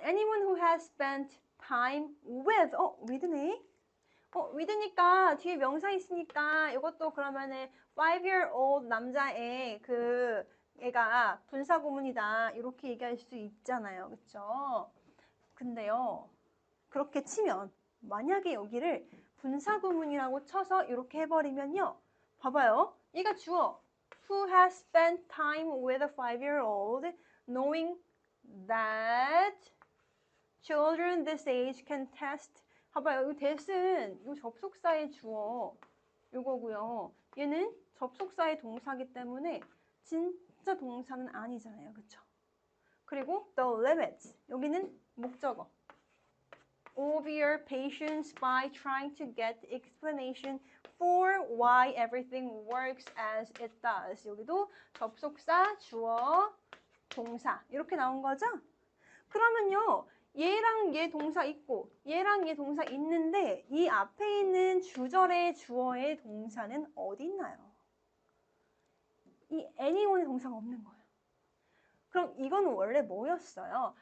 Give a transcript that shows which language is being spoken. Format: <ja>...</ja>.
<en>Anyone who has spent time with.</en> <ko>with네. with니까 뒤에 명사 있으니까 이것도 그러면은 5-year-old 남자애 애가 분사구문이다. 이렇게 얘기할 수 있잖아요. 그쵸? 근데요. 그렇게 치면 만약에 여기를 분사구문이라고 쳐서 이렇게 해버리면요. 봐봐요. 얘가 주어.</ko> <en>Who has spent time with a 5-year-old knowing that children this age can test.</en> <ko>봐봐요. 이 that은 이 접속사의 주어 이거고요. 얘는 접속사의 동사기 때문에 진짜 동사는 아니잖아요. 그쵸?</ko> <en>그리고 the limits.</en> <ko>여기는 목적어.</ko> <en>of your patience by trying to get explanation for why everything works as it does.</en> <ko>여기도 접속사, 주어, 동사 이렇게 나온 거죠? 그러면요. 얘랑 얘 동사 있고 얘랑 얘 동사 있는데 이 앞에 있는 주절의 주어의 동사는 어디 있나요? 이 anyone의 동사가 없는 거예요. 그럼 이건 원래 뭐였어요?</ko>